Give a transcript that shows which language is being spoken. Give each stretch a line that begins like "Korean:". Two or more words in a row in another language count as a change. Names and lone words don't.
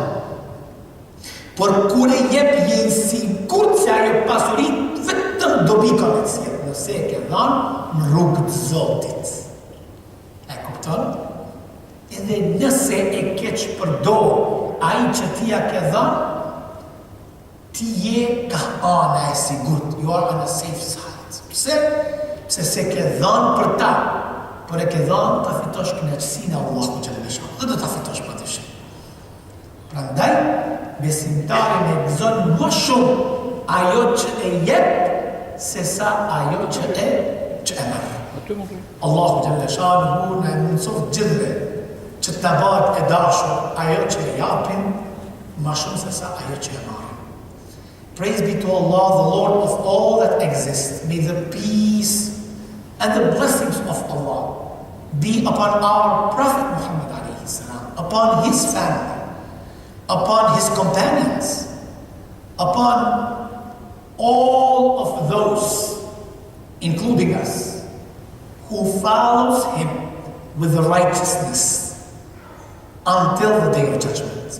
Albanian: Por kur e jep je i sigurt se ajo pasuri vetëm dobi ka të sjell, nëse e ke dhënë në rrugë të Zotit. E kupton? Edhe nëse e keq përdor ai që ti ja ke dhënë, ti je ka ana e sigurt.
English: You are on a safe side.
Albanian: Pse? Pse se ke dhënë për ta, por e ke dhënë ta fitosh kënaqësinë e Allahut
Arabic: جل جلاله.
Albanian: Dhe do ta fitosh padyshim. Prandaj besimtari me gëzon më shumë ajo që e jep se sa ajo që e merr. Allahu
Arabic: جل جلاله
Albanian: na mëson gjithve që të bëhet e dashur ajo që e japim më shumë se sa ajo që e marrim.
English: Praise be to Allah, the Lord of all that exists. May the peace and the blessings of Allah be upon our Prophet Muhammad
Arabic: عليه السلام,
English: upon his family, upon his companions, upon all of those, including us, who follows him with the righteousness until the day of judgment.